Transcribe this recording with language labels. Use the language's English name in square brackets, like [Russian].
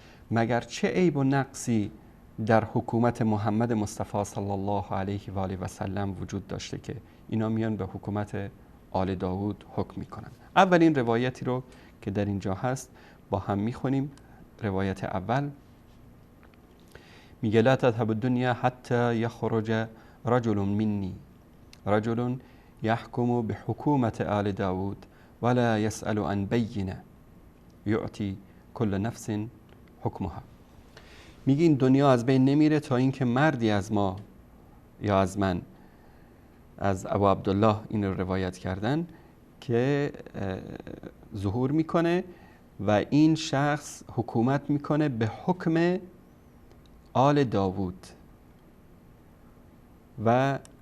[Persian] مگر چه عیب و نقصی در حکومت محمد مصطفی صلی الله علیه و آله و سلم وجود داشته که اینا میان به حکومت آل داوود حکم میکنن؟ اولین روایتی رو که در اینجا هست با هم میخونیم. روایت اول میگه [Arabic] لا تذهب الدنيا حتى يخرج رجل مني رجل يحكم بحكومة آل داود ولا يسأل عن بينة يعطي كل نفس حکمها. [Persian] میگه این دنیا از بین نمیره تا اینکه مردی از ما یا از من، از ابو عبدالله این رو روایت کردن، که ظهور میکنه و این شخص حکومت میکنه به حکم آل داوود و